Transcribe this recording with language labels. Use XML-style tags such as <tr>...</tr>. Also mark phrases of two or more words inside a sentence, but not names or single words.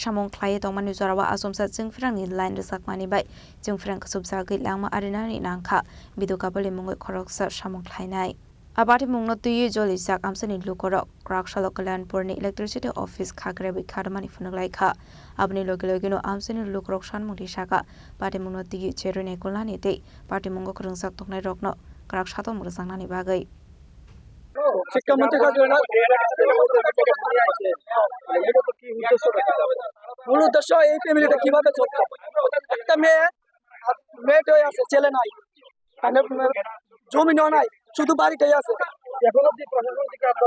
<trp>samong khlai to mani zorawa asomsa jeng firang ni line resak mani bai jeng firang ko sobjagi langma ari nani nangkha video ka bali mungoi khoroksa samong khlai nai Abati mungno tuyi joli sak amsani lukorok Kraksala Kollanpur ni</trp> <en>electricity office</en> <trp>khakre bi khadmani funulai kha abni logino amsani lukorok shanmung disaka party mungno tuyi cherone kolani te party mungo krungsak toknai rokno Kraksato mursangnani bagai</trp> <bn>শিক্ষামন্ত্রীর কাছে মূল উদ্দেশ্য এই ফ্যামিলিটা কিভাবে চলবে একটা মেয়েটা আছে ছেলে নাই জমিনও নাই শুধু বাড়িটাই আছে এখন অব্দি প্রশাসন থেকে আপনারা</bn>